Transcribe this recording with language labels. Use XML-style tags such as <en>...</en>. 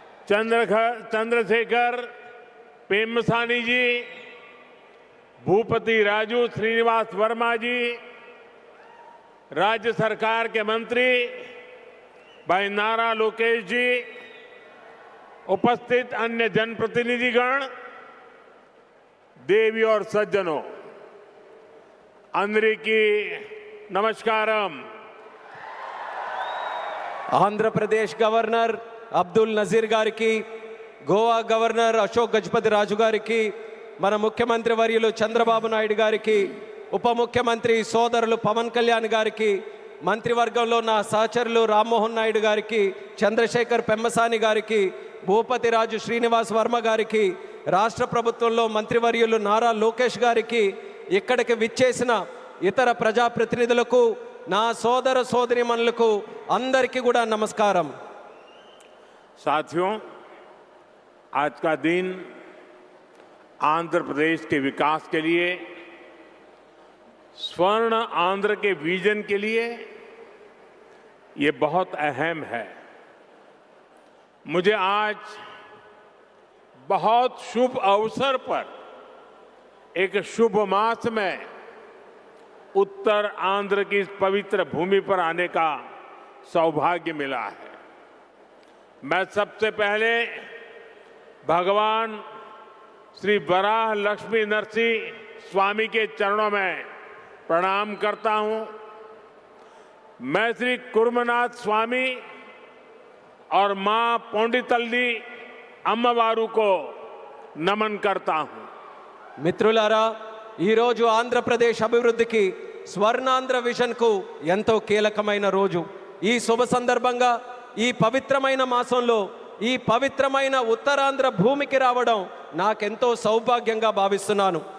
<hi>चंद्रशेखर पेम्मसानी जी, भूपति राजू श्रीनिवास वर्मा जी, राज्य सरकार के मंत्री भाई नारा लोकेश जी, उपस्थित अन्य जनप्रतिनिधिगण, देवी और सज्जनों,</hi> <te>अंदरिकी नमस्कारम। ఆంధ్ర ప్రదేశ్ గవర్నర్ అబ్దుల్ నజీర్ గారికి, గోవా గవర్నర్ అశోక్ గజపతి రాజు గారికి, మన ముఖ్యమంత్రి వర్యులు చంద్రబాబు నాయుడు గారికి, ఉప ముఖ్యమంత్రి సోదరులు పవన్ కళ్యాణ్ గారికి, మంత్రివర్గంలో నా సహచరులు రామ్మోహన్ నాయుడు గారికి, చంద్రశేఖర్ పెమ్మసాని గారికి, భూపతి రాజు శ్రీనివాస్ వర్మ గారికి, రాష్ట్ర ప్రభుత్వంలో మంత్రివర్యులు నారా లోకేష్ గారికి, ఇక్కడికి విచ్చేసిన ఇతర ప్రజాప్రతినిధులకు, నా సోదర సోదరీమణులకు అందరికీ కూడా నమస్కారం।</te> <hi>साथियों, आज का दिन आंध्र प्रदेश के विकास के लिए, स्वर्ण आंध्र के विजन के लिए ये बहुत अहम है। मुझे आज बहुत शुभ अवसर पर एक शुभ मास में उत्तर आंध्र की इस पवित्र भूमि पर आने का सौभाग्य मिला है। मैं सबसे पहले भगवान श्री वराह लक्ष्मी नरसिंह स्वामी के चरणों में प्रणाम करता हूं। मैं श्री कुर्मनाथ स्वामी और मां पोंडितल्ली अम्मवारू को नमन करता हूं।</hi> <te>మిత్రులారా, ఈరోజు ఆంధ్రప్రదేశ్ అభివృద్ధికి స్వర్ణాంధ్ర విజన్కు ఎంతో కీలకమైన రోజు। ఈ శుభ సందర్భంగా, ఈ పవిత్రమైన మాసంలో, ఈ పవిత్రమైన ఉత్తరాంధ్ర భూమికి రావడం నాకెంతో సౌభాగ్యంగా భావిస్తున్నాను।</te>